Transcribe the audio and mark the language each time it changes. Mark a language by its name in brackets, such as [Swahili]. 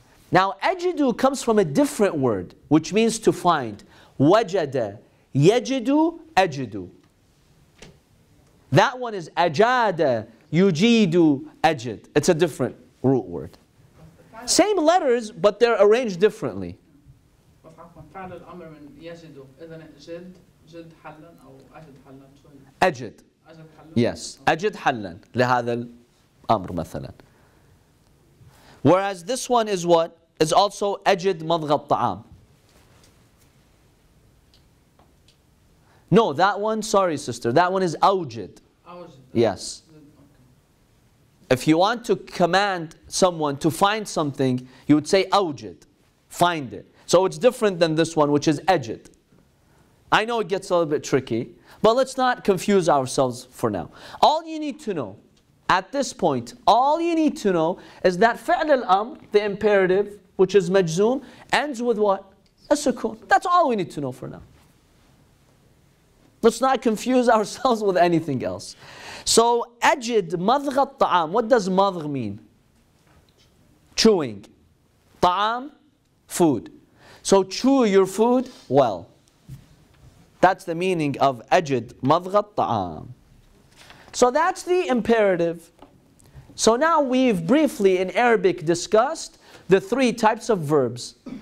[English] Now ajidu comes from a different word, which means to find. Wajada, yajidu, ajidu. That one is ajada, yujidu, ajid. It's a different root word. Same letters, but they're arranged differently. [Arabic] فعل الأمر من يجد إذا جد حلا أو أجد حلا أجد. Yes. أجد حلا لهذا الأمر مثلا. [English] Whereas this one is what? Is also [Arabic] أجد مضغ الطعام. [English] No, that one, sorry sister, that one is أوجد. Yes. If you want to command someone to find something, you would say أوجد. Find it. So it's different than this one, which is أجد. I know it gets a little bit tricky, but let's not confuse ourselves for now. All you need to know, at this point, all you need to know is that فعل الأمر, the imperative, which is majzoom, ends with what? A sukoon. That's all we need to know for now. Let's not confuse ourselves with anything else. [Arabic] So, أجد مضغ الطعام. [English] What does مضغ mean? Chewing. طعام, food. So chew your food well. That's the meaning of [Arabic] أجد مضغ الطعام. [English] So that's the imperative. So now we've briefly in Arabic discussed the three types of verbs.